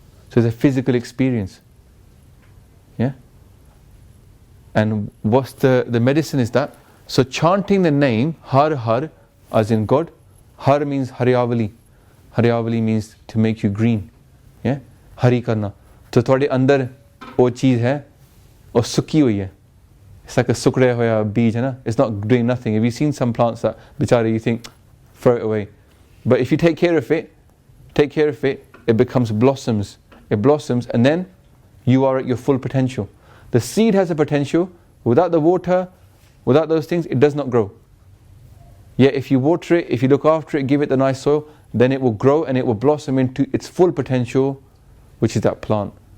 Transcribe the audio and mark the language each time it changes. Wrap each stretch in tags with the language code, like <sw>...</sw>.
<en>So it's a physical experience. Yeah? And what's the medicine is that? So chanting the name, Har Har, as in God. Har means Haryavali. Haryavali means to make you green.</en> <pa>Yeah? Hari karna. So ਤੁਹਾਡੇ ਅੰਦਰ ਉਹ ਚੀਜ਼ ਹੈ ਉਹ ਸੁੱਕੀ ਹੋਈ ਹੈ.</pa> <en>It's like a</en> <pa>sukre hoya beej, hai na?</pa> <en>It's not doing nothing. Have you seen some plants that bichara you think throw it away? But if you take care of it, it becomes blossoms. It blossoms and then you are at your full potential. The seed has a potential. Without the water, without those things, it does not grow. Yet if you water it, if you look after it, give it the nice soil, then it will grow and it will blossom into its full potential, which is that plant.</en>